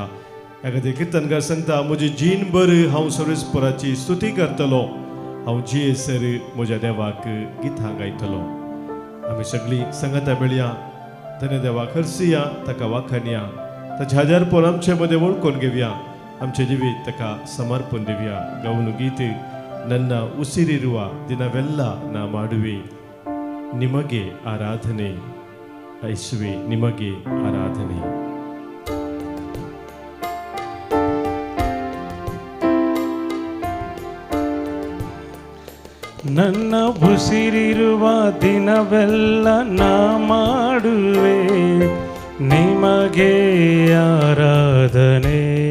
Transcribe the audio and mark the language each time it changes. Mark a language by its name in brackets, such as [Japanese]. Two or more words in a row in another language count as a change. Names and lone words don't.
[Konkani] ह्या खातीर किर्तनकार सांगता, म्हजी जीणभर हांव सर्वेस्पराची स्तुती करतलो, हांव जियेसर म्हज्या देवाक गितां गायतलो. आमी सगळीं संगता मेळया, धन्य देवाक हरसिया, ताका वाखाणया, ताचे हजारपण आमचे मदें वळखून घेवया, आमचे जिवीत ताका समर्पण दिवया. गावन गीत [Kannada] ನನ್ನ ಉಸಿರಿರುವ ದಿನವೆಲ್ಲ ನಾ ಮಾಡುವೆ ನಿಮಗೆ ಆರಾಧನೆ, ಯೇಸುವೆ ನಿಮಗೆ ಆರಾಧನೆ. ನನ್ನ ಉಸಿರಿರುವ ದಿನವೆಲ್ಲ ನಾ ಮಾಡುವೆ ನಿಮಗೆ ಆರಾಧನೆ.